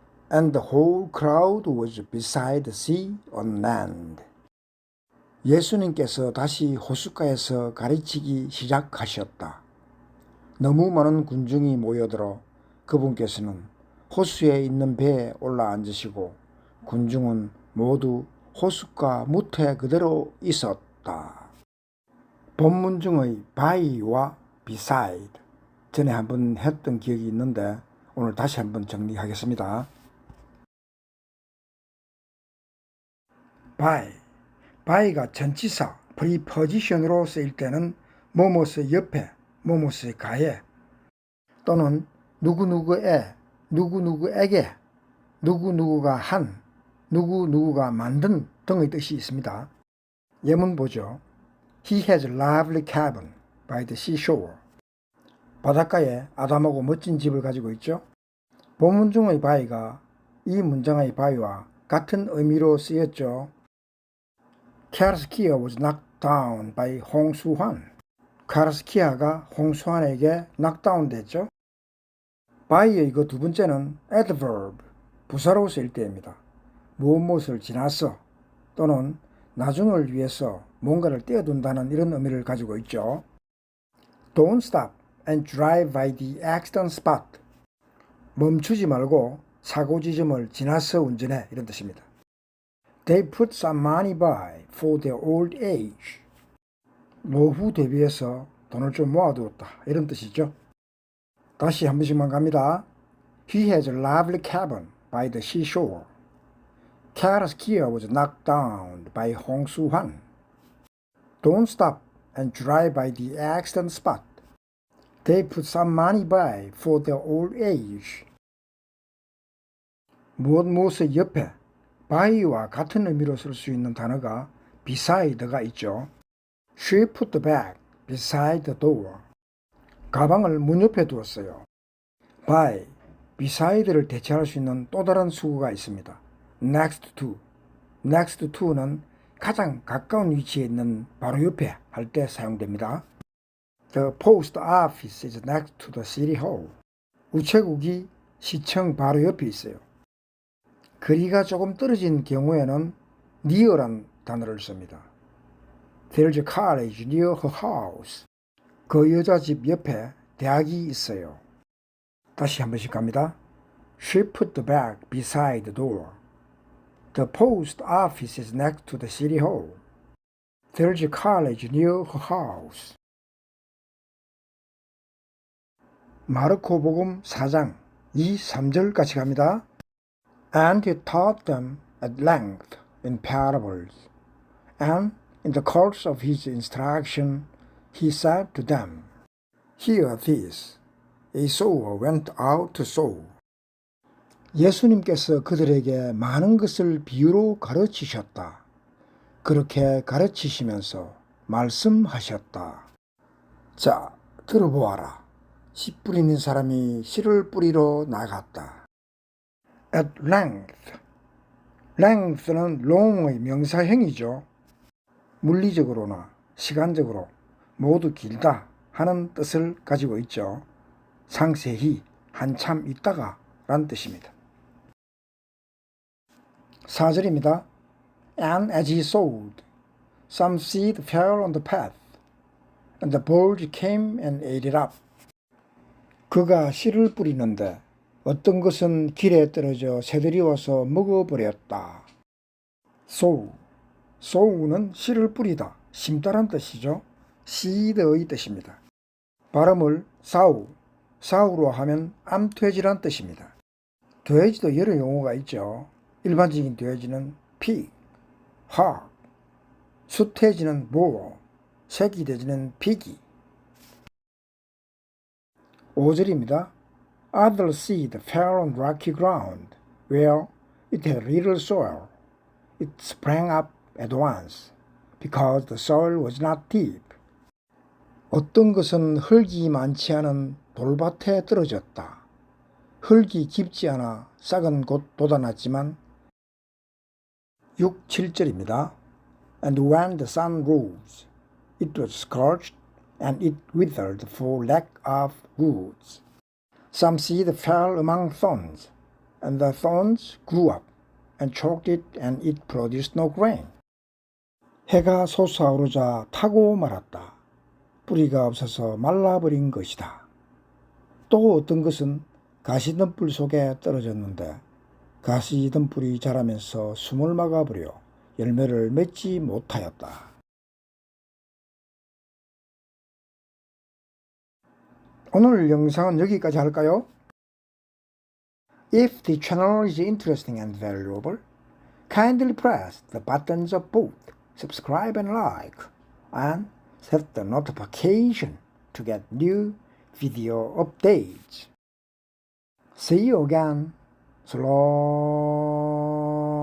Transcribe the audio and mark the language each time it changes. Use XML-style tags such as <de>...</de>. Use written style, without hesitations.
<en>And the whole crowd was beside the sea on land.</en> <ko>예수님께서 다시 호숫가에서 가르치기 시작하셨다. 너무 많은 군중이 모여들어 그분께서는 호수에 있는 배에 올라앉으시고 군중은 모두 호숫가 무태 그대로 있었다. 본문 중의 by와 beside 전에 한번 했던 기억이 있는데 오늘 다시 한번 정리하겠습니다. by가 전치사 preposition으로 쓰일 때는 뭐뭐의 옆에, 뭐뭐의 가에 또는 누구누구에, 누구누구에게, 누구누구가 한, 누구누구가 만든 등의 뜻이 있습니다. 예문 보죠.</ko> <en>He has a lovely cabin by the seashore.</en> <ko>바닷가에 아담하고 멋진 집을 가지고 있죠. 본문 중의 by가 이 문장의 by와 같은 의미로 쓰였죠.</ko> <en>카르스키아 was knocked down by 홍수환.</en> <ko>카르스키아가 홍수환에게 knockdown 됐죠. by의 그 두 번째는 adverb, 부사로 쓰일 때입니다. 무엇을 지나서 또는 나중을 위해서 뭔가를 떼어둔다는 이런 의미를 가지고 있죠.</ko> <en>Don't stop and drive by the accident spot.</en> <ko>멈추지 말고 사고 지점을 지나서 운전해 이런 뜻입니다.</ko> <en>They put some money by for their old age.</en> <ko>노후 대비해서 돈을 좀 모아두었다 이런 뜻이죠. 다시 한 번씩만 갑니다.</ko> <en>He has a lovely cabin by the seashore. Kareskiya was knocked down by 홍수환. Don't stop and drive by the accident spot. They put some money by for their old age.</en> <ko>무엇의 옆에 by와 같은 의미로 쓸 수 있는 단어가 beside가 있죠.</ko> <en>She put back beside the door.</en> <ko>가방을 문 옆에 두었어요. by, beside를 대체할 수 있는 또 다른 수구가 있습니다.</ko> <en>next to.</en> <ko>next to는 가장 가까운 위치에 있는 바로 옆에 할 때 사용됩니다.</ko> <en>The post office is next to the city hall.</en> <ko>우체국이 시청 바로 옆에 있어요. 거리가 조금 떨어진 경우에는 near란 단어를 씁니다.</ko> <en>There's a college near her house.</en> <ko>그 여자 집 옆에 대학이 있어요. 다시 한 번씩 갑니다.</ko> <en>She put the bag beside the door. The post office is next to the city hall. There's a college near her house.</en> <ko>마르코 복음 4장 2, 3절 같이 갑니다.</ko> <en>And he taught them at length in parables. And in the course of his instruction he said to them, Hear this. A sower went out to sow.</en> <ko>예수님께서 그들에게 많은 것을 비유로 가르치셨다. 그렇게 가르치시면서 말씀하셨다. 자, 들어보아라. 씨 뿌리는 사람이 씨를 뿌리러 나갔다. At length. length는 long의 명사형이죠. 물리적으로나 시간적으로 모두 길다 하는 뜻을 가지고 있죠. 상세히 한참 있다가 란 뜻입니다. 4절입니다.</ko> <en>And as he sowed, some seed fell on the path, and the birds came and ate it up.</en> <ko>그가 씨를 뿌리는데 어떤 것은 길에 떨어져 새들이 와서 먹어버렸다. sow, sow는 씨를 뿌리다, 심다란 뜻이죠. seed의 뜻입니다. 발음을 사우, 사우로 하면 암돼지란 뜻입니다. 돼지도 여러 용어가 있죠. 일반적인 돼지는 pig, hog, 수돼지는 bull, 새끼돼지는 piggy. 5절입니다.</ko> <en>Other seed fell on rocky ground, where it had little soil. It sprang up at once, because the soil was not deep.</en> <ko>어떤 것은 흙이 많지 않은 돌밭에 떨어졌다. 흙이 깊지 않아 싹은 곧 돋아났지만 6, 7절입니다.</ko> <en>And when the sun rose, it was scorched, and it withered for lack of roots. Some seed fell among thorns, and the thorns grew up, and choked it, and it produced no grain.</en> <ko>해가 솟아오르자 타고 말았다. 뿌리가 없어서 말라버린 것이다. 또 어떤 것은 가시덤불 속에 떨어졌는데 가시덤불이 자라면서 숨을 막아버려 열매를 맺지 못하였다. 오늘 영상은 여기까지 할까요?</ko> <en>If the channel is interesting and valuable, kindly press the buttons of both subscribe and like, and set the notification to get new video updates. See you again. So long.</en>